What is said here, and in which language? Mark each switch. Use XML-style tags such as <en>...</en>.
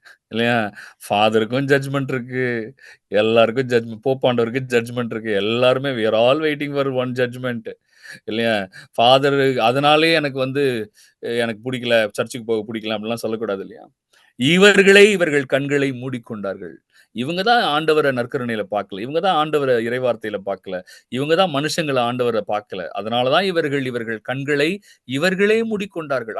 <ta>இல்லையா? ஃபாதருக்கும் ஜட்ஜ்மெண்ட் இருக்கு, எல்லாருக்கும் ஜட்ஜ்மெண்ட். போப்பாண்டவருக்கு ஜட்ஜ்மெண்ட் இருக்கு. எல்லாருமே</ta> <en>we are all waiting for one judgment</en> <ta>இல்லையா? ஃபாதர் அதனாலே எனக்கு எனக்கு பிடிக்கல, சர்ச்சுக்கு போக பிடிக்கல அப்படிலாம் சொல்லக்கூடாது இல்லையா? இவர்கள் கண்களை மூடிக்கொண்டார்கள். இவங்க தான் ஆண்டவரை நற்கருணையில பார்க்கல. இவங்க தான் ஆண்டவரை இறைவார்த்தையில பார்க்கல. இவங்க தான் மனுஷங்களை ஆண்டவரை பார்க்கல. அதனாலதான் இவர்கள் கண்களை இவர்களே மூடிக்கொண்டார்கள்.</ta>